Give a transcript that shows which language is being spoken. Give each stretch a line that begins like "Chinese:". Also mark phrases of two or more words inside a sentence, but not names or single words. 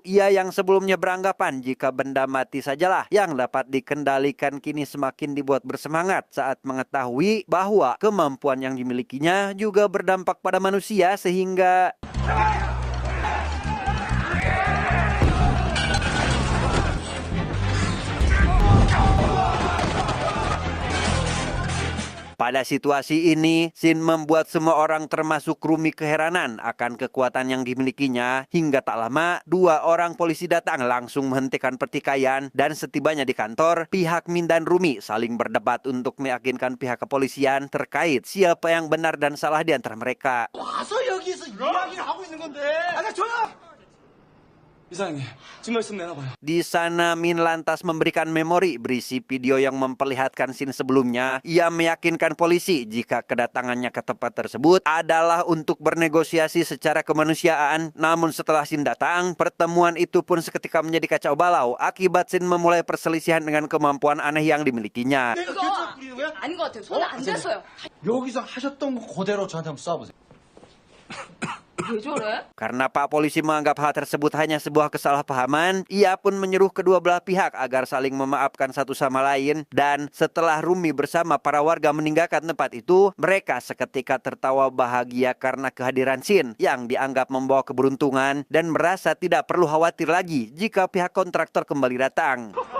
Indonesian: Ia yang sebelumnya beranggapan jika benda mati sajalah yang dapat dikendalikan kini semakin dibuat bersemangat saat mengetahui bahwa kemampuan yang dimilikinya juga berdampak pada manusia sehingga pada situasi ini, Shin membuat semua orang termasuk Rumi keheranan akan kekuatan yang dimilikinya. Hingga tak lama, 2 orang polisi datang langsung menghentikan pertikaian dan setibanya di kantor, pihak Min dan Rumi saling berdebat untuk meyakinkan pihak kepolisian terkait siapa yang benar dan salah di antara mereka.
Korean: 와서 여기서 이야기를 하고 있는 건데. 이사장님, 지금 말씀 내놔봐요.
Indonesian: Di sana Min lantas memberikan memori berisi video yang memperlihatkan Shin sebelumnya. Ia meyakinkan polisi jika kedatangannya ke tempat tersebut adalah untuk bernegosiasi secara kemanusiaan. Namun setelah Shin datang, pertemuan itu pun seketika menjadi kacau balau akibat Shin memulai perselisihan dengan kemampuan aneh yang dimilikinya.
Korean: 그거 아닌 것 같아요. 손에 안 댔어요. 여기서 하셨던 거 그대로 저한테 한번 쏴보세요. 왜 저래?
Indonesian: Karena Pak Polisi menganggap hal tersebut hanya sebuah kesalahpahaman, ia pun menyuruh kedua belah pihak agar saling memaafkan satu sama lain. Dan setelah Rumi bersama para warga meninggalkan tempat itu, mereka seketika tertawa bahagia karena kehadiran Shin yang dianggap membawa keberuntungan dan merasa tidak perlu khawatir lagi jika pihak kontraktor kembali datang.